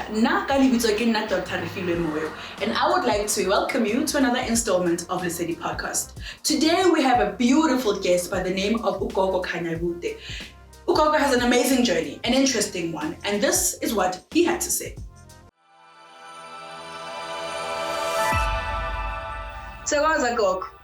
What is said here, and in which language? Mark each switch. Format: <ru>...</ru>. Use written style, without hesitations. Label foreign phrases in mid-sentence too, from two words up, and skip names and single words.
<st>Nna ka lebitso ke nna Dr. Moyo,</st> <en>and I would like to welcome you to another installment of Lesedi podcast. Today we have a beautiful guest by the name of Gogo Khanyakude. Gogo has an amazing journey, an interesting one, and this is what he had to say. So how's it, Gogo?</en>